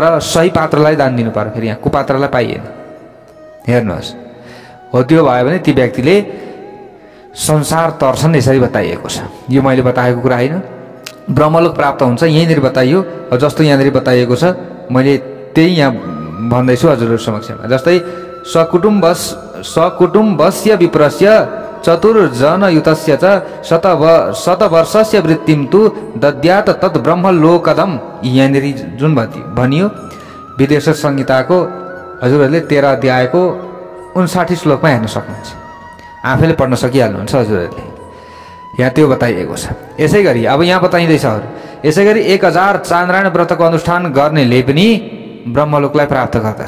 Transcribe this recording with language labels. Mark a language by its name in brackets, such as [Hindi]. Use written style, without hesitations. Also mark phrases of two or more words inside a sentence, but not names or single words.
[Nepali] तर सही पात्रलाई दान दिनु पर्यो फेरि, यहाँ कुपात्रलाई पाइएन हेर्नुहोस्, हो त्यो भयो भने ती व्यक्तिले संसार तर्छन् यसरी बताइएको छ। यो मैले बताएको कुरा होइन, ब्रह्मलोक प्राप्त हुन्छ यहीँनिर बताइयो। जस्तो यहाँनिर बताइएको छ मैले त्यही यहाँ भन्दैछु हजुरहरू समक्षमा। [Sanskrit] जस्तै सकुटुम्बस्य विप्रस्य चतुर्जनयुतस्य च शतवर्षस्य वृत्तिं तु दद्यात् तत् ब्रह्मलोकदम्। [Nepali] यहाँनिर जुन भनियो विदेश संहिताको हजुरहरूले 13 अध्यायको 59 श्लोकमा हेर्न सक्नुहुन्छ, आफैले पढ्न सकिहाल्नुहुन्छ हजुरहरूले। यहाँ त्यो बताइएको छ। यसै गरी अब यहाँ बताइँदैछ अरू, यसै गरी 1000 चान्द्रायण व्रतको अनुष्ठान गर्नेले पनि ब्रह्मलोकलाई प्राप्त गर्दछ।